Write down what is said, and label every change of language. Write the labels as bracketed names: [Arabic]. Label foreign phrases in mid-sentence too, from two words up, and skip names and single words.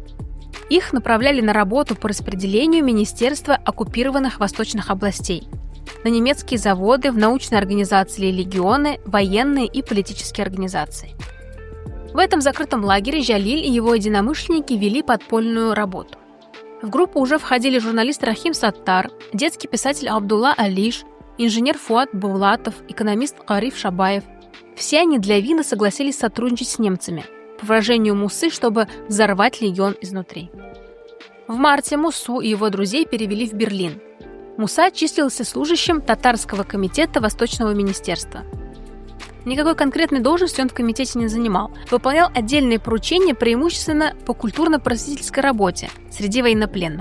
[Russian] Их направляли на работу по распределению Министерства оккупированных восточных областей, на немецкие заводы, в научные организации или легионы, военные и политические организации. В этом закрытом лагере Жалиль и его единомышленники вели подпольную работу. В группу уже входили журналист Рахим Саттар, детский писатель Абдулла Алиш, инженер Фуат Булатов, экономист Кариф Шабаев. Все они для вида согласились сотрудничать с немцами, по выражению Мусы, чтобы взорвать легион изнутри. В марте Мусу и его друзей перевели в Берлин. Муса числился служащим Татарского комитета Восточного министерства. Никакой конкретной должности он в комитете не занимал, выполнял отдельные поручения преимущественно по культурно-просветительской работе среди военнопленных.